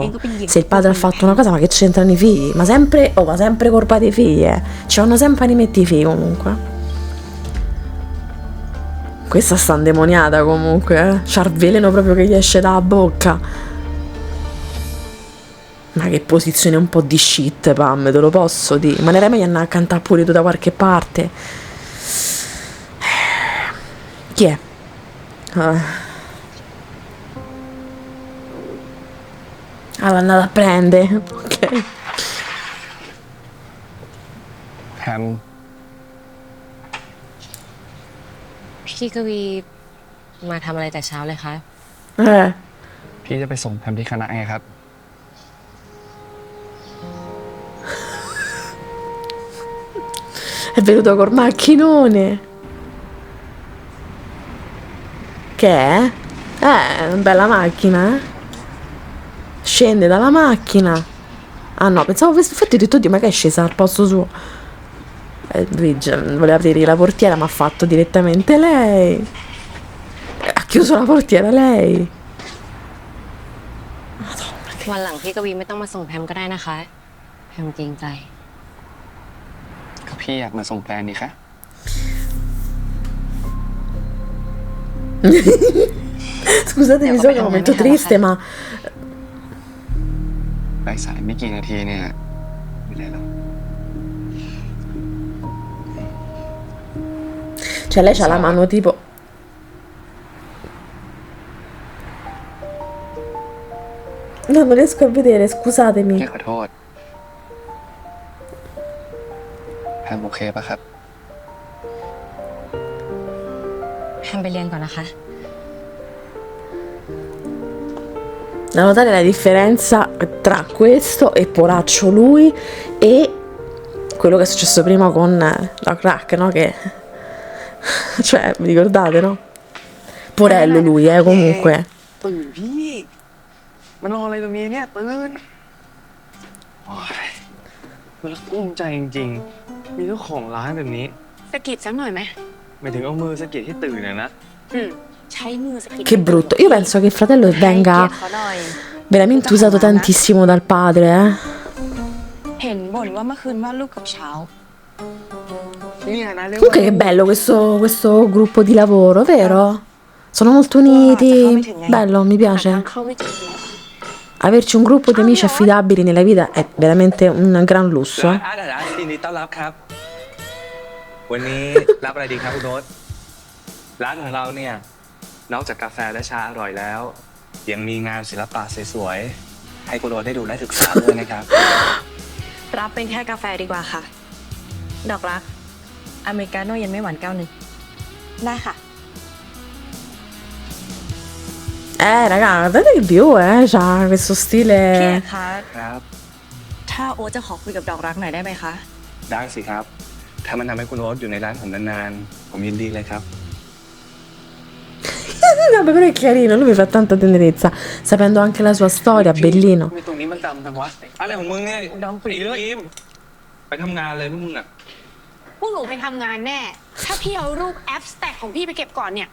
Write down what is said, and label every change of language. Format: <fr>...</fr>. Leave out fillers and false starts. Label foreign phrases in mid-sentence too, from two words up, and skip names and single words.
<it>Se il padre ha fatto una cosa, ma che c'entrano i figli? Ma sempre colpa dei figli, eh. Ci vanno sempre a rimettere i figli comunque. Questa sta indemoniata comunque, eh. C'ha il veleno proprio che gli esce dalla bocca. Ma che posizione un po' di shit, Pam, te lo posso dire. Ma ne meglio andare a cantare pure tu da qualche parte. Chi è? Allora andate a prendere, ok.</it> <th>แฮม พี่กวีมาทำอะไรแต่เช้าเลยคะ พี่จะไปส่งแฮมที่คณะไงครับ</th> <it>È venuto col macchinone. Che è? Una bella macchina, eh? Scende dalla macchina. Ah no, pensavo infatti ho detto, Dio, ma che è scesa al posto suo? Luigi voleva aprire la portiera, ma ha fatto direttamente lei. Ha chiuso la portiera lei.</it> <th>วันหลังพี่กวีไม่ต้องมาส่งแพมก็ได้นะคะ แพมเกรงใจ ก็พี่อยากมาส่งแฟนนี่คะ</th> <it>Scusatemi, so che è un momento triste, ma</it> <th>ไปสายไม่กี่นาทีเนี่ยไม่ได้หรอก</th> <it>cioè lei c'ha la mano tipo... No, non riesco a vedere,</it> <th>พี่</th> <it>scusatemi.</it> <th>ขอโทษแฮมโอเคปะครับ แพมไปเรียนก่อนนะคะ</th> <it>Da notare la differenza tra questo e poraccio lui e quello che è successo prima con la crack, no? Che... cioè, vi ricordate, no? Porello lui, comunque.</it> <th>ตื่นพี่มานอนอะไรตรงนี้เนี่ยตื่นโอ้ยมันละกุ้มใจจริงๆ มีเจ้าของร้านแบบนี้ สะกิดสักหน่อยไหม ไม่ถึงเอามือสะกิดให้ตื่นนะ ใช้มือสะกิด</th> <it>Che brutto. Io penso che il fratello</it> <th>ให้เกียร</th> <it>venga</it> <th>ติเขาหน่อย</th> <it>veramente usato tantissimo dal padre, eh?</it> <th>เห็นบ่นว่าเมื่อคืนวาดรูปกับเช้า เนี่ยนะเรียกว่า</th> <it>Comunque che bello questo gruppo di lavoro, vero? Sono molto uniti. Bello, mi</it> <th>หาทาง</th> <it>piace.</it> <th>เข้าไม่เจอ</th> <it>Averci un gruppo di amici affidabili nella vita è veramente un gran lusso.</it> <th>ร้านอาร์ตยินดีต้อนรับครับ วันนี้ รับอะไรดีครับคุณโน้ตร้านของเราเนี่ย นอกจากกาแฟและชาอร่อยแล้ว ยังมีงานศิลปะสวยๆให้คุณโน้ตได้ดูและศึกษาด้วยนะครับ รับเป็นแค่กาแฟดีกว่าค่ะ ดอกรัก อเมริกาโน่เย็นไม่หวานแก้วหนึ่ง ได้ค่ะ</th> <it>Raga, guardate che bio, c'ha questo</it> <th>พี่เอก</th> <it>stile.</it> <th>คะ ครับ ถ้าโอ๊ตจะขอคุยกับดอกรักหน่อยได้ไหมคะ ได้สิครับ ถ้ามันทำให้คุณโน้ตอยู่ในร้านผมนานๆ ผมยินดีเลยครับ</th> <it>Vabbè, però è carino, lui mi fa tanta tenerezza, sapendo anche la sua storia, bellino.</it> <th>ไม่ตรงนี้มันดำจังวะอะไรของมึงเนี่ยดำปีเลยไปทำงานเลยพวกมึงอ่ะ พวกหนูไปทำงานแน่ ถ้าพี่เอารูปแอปสแต็กของพี่ไปเก็บก่อนเนี่ย</th>